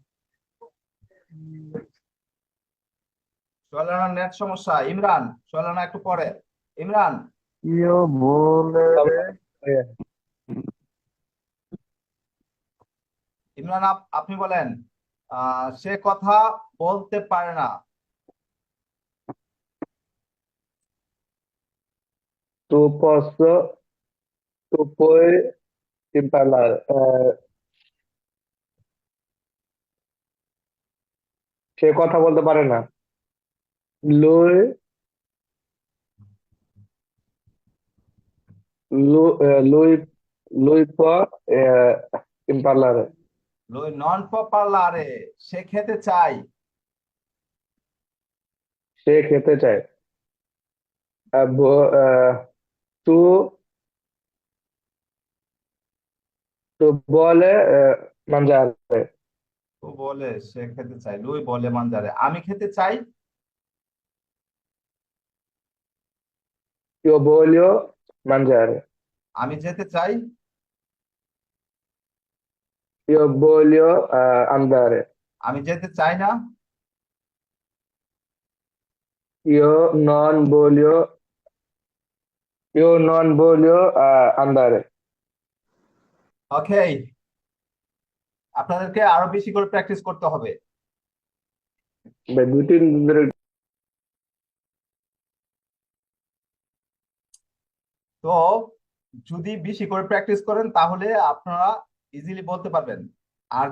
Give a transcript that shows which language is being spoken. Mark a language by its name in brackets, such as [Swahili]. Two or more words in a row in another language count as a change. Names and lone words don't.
[Bangla] সোহেল রানার নেট সমস্যা। ইমরান, সোহেল রানা একটু পরে। ইমরান। ইও বলে রে। ইমরান আপনি বলেন, সে কথা বলতে পারে না। [Italian] Tu posso, tu puoi imparare. [Bangla] সে কথা বলতে পারে না। [Italian] Lui, lui può imparare. lui non parlare. [Bangla] সে খেতে চাই। সে খেতে চায়। [Italian] Tu, tu vuole mangiare. [Bangla] ও বলে সে খেতে চাই। লুই বলে মানজারে, আমি খেতে চাই। [Italian] Io voglio mangiare. [Bangla] আমি যেতে চাই। [Italian] Io voglio andare. [Bangla] আমি যেতে চাই না। [Italian] Io non voglio, io non voglio andare. [Bangla] ওকে, আপনাদেরকে আরো বেশি করে প্র্যাকটিস করতে হবে। ভাই 2-3 দিন ধরে তো যদি বেশি করে প্র্যাকটিস করেন তাহলে আপনারা ইজিলি বলতে পারবেন।